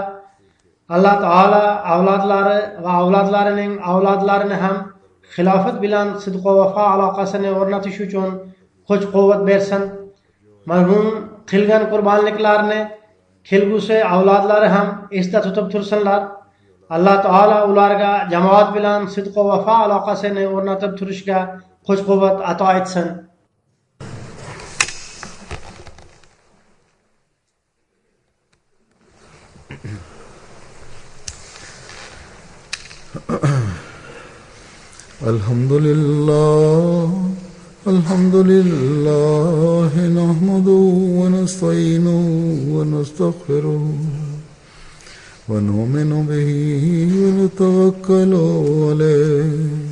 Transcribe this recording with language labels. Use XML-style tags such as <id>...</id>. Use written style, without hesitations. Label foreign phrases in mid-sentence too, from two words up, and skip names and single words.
<uz>Alloh taolo avlodlari va avlodlarining avlodlarini ham xilofat bilan sidq va vafo aloqasini o'rnatish uchun kuch-quvvat bersin. Marhum qilgan qurbonliklarini kelgusi avlodlari ham esda tutib tursinlar. alloh taolo ularga jamoat bilan sidq va vafa aloqasini o'rnatib turishga kuch quvvat ato etsin.</uz> <ar>الحمد لله نحمده ونستعينه ونستغفره ونؤمن به ونتوكل عليه</ar>